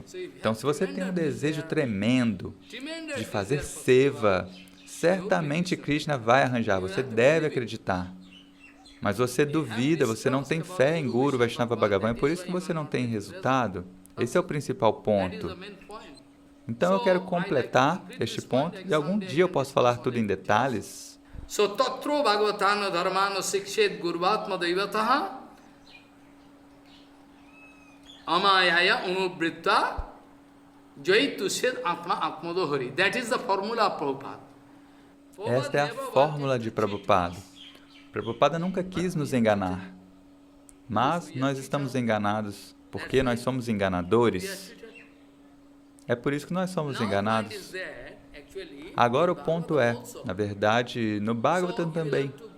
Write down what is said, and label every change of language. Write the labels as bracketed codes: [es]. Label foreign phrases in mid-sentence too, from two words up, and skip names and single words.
[pt] Então, se você tem um desejo tremendo de fazer seva, certamente Krishna vai arranjar, você deve acreditar. Mas você duvida, você não tem fé em Guru Vaishnava Bhagavan, é por isso que você não tem resultado. Esse é o principal ponto. Então, eu quero completar este ponto e algum dia eu posso falar tudo em detalhes. [sa] So, tatro bhagavatana dharmana sikshet gurvatma daivataha amayaya unubritta jaitushed atma atmadohari. [en] That is the formula of Prabhupada. [pt] Esta é a fórmula de Prabhupada. Prabhupada nunca quis nos enganar. Mas nós estamos enganados. Porque nós somos enganadores. É por isso que nós somos enganados. Agora o ponto é, na verdade, no Bhagavatam também.